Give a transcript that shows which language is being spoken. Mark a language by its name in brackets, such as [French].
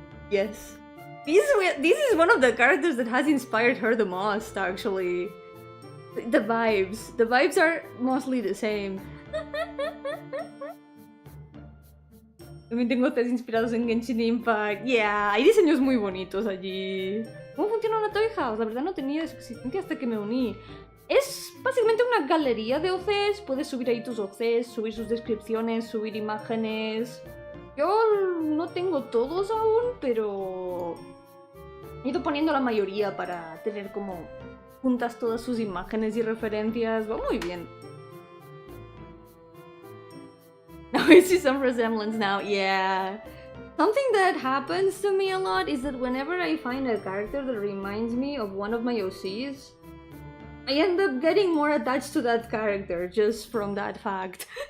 [English] Yes. This is one of the characters that has inspired her the most, actually. The vibes are mostly the same. [Spanish] También tengo tres inspirados en Genshin Impact. Yeah, hay diseños muy bonitos allí. ¿Cómo funciona una Toy House? La verdad no tenía de su existencia hasta que me uní. Es básicamente una galería de OCs. Puedes subir ahí tus OCs, subir sus descripciones, subir imágenes. Yo no tengo todos aún, pero he ido poniendo la mayoría para tener como juntas todas sus imágenes y referencias. Va muy bien. [English] Now I see some resemblance now. Yeah. Something that happens to me a lot is that whenever I find a character that reminds me of one of my OCs, I end up getting more attached to that character just from that fact.